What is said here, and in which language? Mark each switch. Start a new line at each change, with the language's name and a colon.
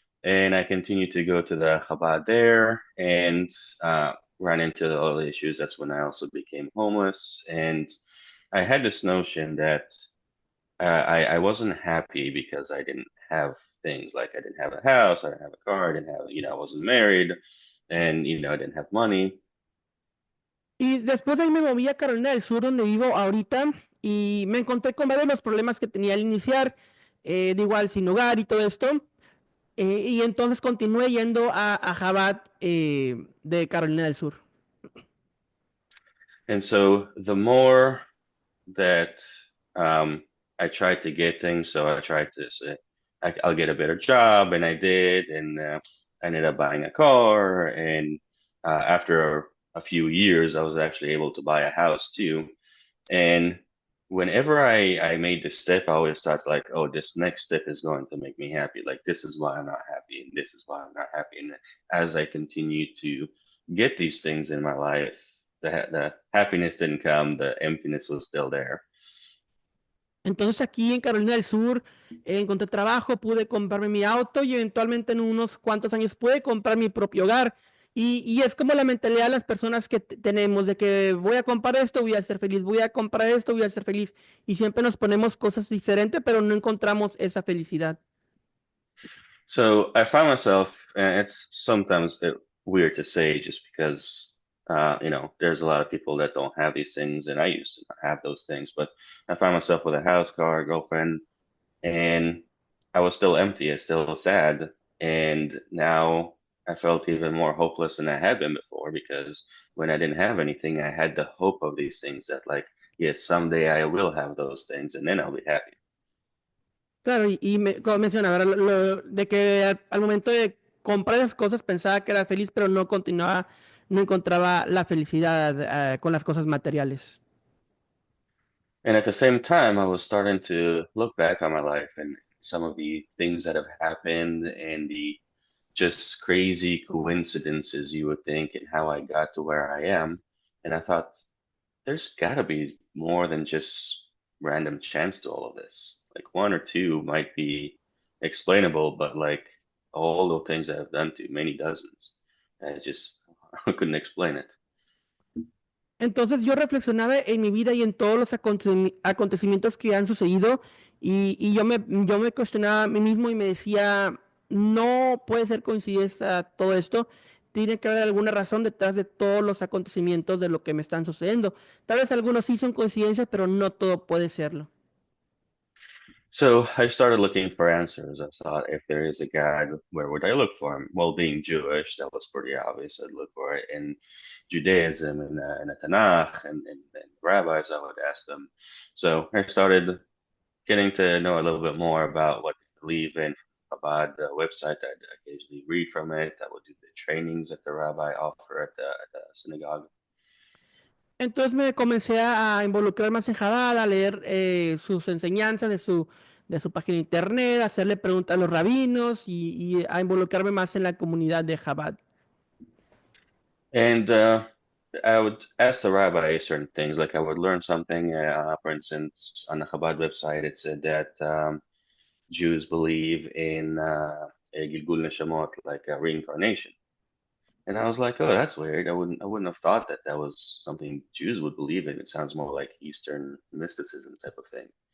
English: and I continued to go to the Chabad there and ran into all the issues. That's when I also became homeless, and I had this notion that I wasn't happy because I didn't have things like I didn't have a house, I didn't have a car, I didn't have, I wasn't married, and I didn't have money.
Spanish: Y después de ahí me moví a Carolina del Sur, donde vivo ahorita, y me encontré con varios de los problemas que tenía al iniciar, de igual sin hogar y todo esto. Y entonces continué yendo a Jabat de Carolina del Sur.
English: And so the more that I tried to get things, so I tried to say, I'll get a better job, and I did, and I ended up buying a car, and after a few years, I was actually able to buy a house too. And whenever I made this step, I always thought like, oh, this next step is going to make me happy. Like this is why I'm not happy, and this is why I'm not happy. And as I continue to get these things in my life, the happiness didn't come, the emptiness was still there.
Spanish: Entonces aquí en Carolina del Sur encontré trabajo, pude comprarme mi auto y eventualmente en unos cuantos años pude comprar mi propio hogar. Y es como la mentalidad de las personas que tenemos, de que voy a comprar esto, voy a ser feliz, voy a comprar esto, voy a ser feliz. Y siempre nos ponemos cosas diferentes, pero no encontramos esa felicidad.
English: So I find myself, and it's sometimes weird to say just because, there's a lot of people that don't have these things, and I used to not have those things, but I find myself with a house, car, girlfriend, and I was still empty, I still sad, and now I felt even more hopeless than I had been before because when I didn't have anything, I had the hope of these things that, like, yes, someday I will have those things, and then I'll be happy.
Spanish: Claro, como mencionaba, ¿verdad? De que al momento de comprar esas cosas pensaba que era feliz, pero no continuaba, no encontraba la felicidad con las cosas materiales.
English: And at the same time, I was starting to look back on my life and some of the things that have happened and the just crazy coincidences you would think and how I got to where I am. And I thought, there's got to be more than just random chance to all of this. Like one or two might be explainable, but like all the things I have done to many dozens, I just I couldn't explain it.
Spanish: Entonces yo reflexionaba en mi vida y en todos los acontecimientos que han sucedido y yo me cuestionaba a mí mismo y me decía, no puede ser coincidencia todo esto, tiene que haber alguna razón detrás de todos los acontecimientos de lo que me están sucediendo. Tal vez algunos sí son coincidencias, pero no todo puede serlo.
English: So I started looking for answers. I thought, if there is a God, where would I look for him? Well, being Jewish, that was pretty obvious. I'd look for it in Judaism and in the Tanakh and rabbis. I would ask them. So I started getting to know a little bit more about what they believe in. About the website, I'd occasionally read from it. I would do the trainings that the rabbi offer at the synagogue.
Spanish: Entonces me comencé a involucrar más en Jabal, a leer sus enseñanzas de su página de internet, a hacerle preguntas a los rabinos y a involucrarme más en la comunidad de Jabal.
English: And I would ask the rabbi certain things, like I would learn something. For instance, on the Chabad website, it said that Jews believe in a Gilgul Neshamot, like a reincarnation. And I was like, oh, that's weird. I wouldn't have thought that that was something Jews would believe in. It sounds more like Eastern mysticism type of thing.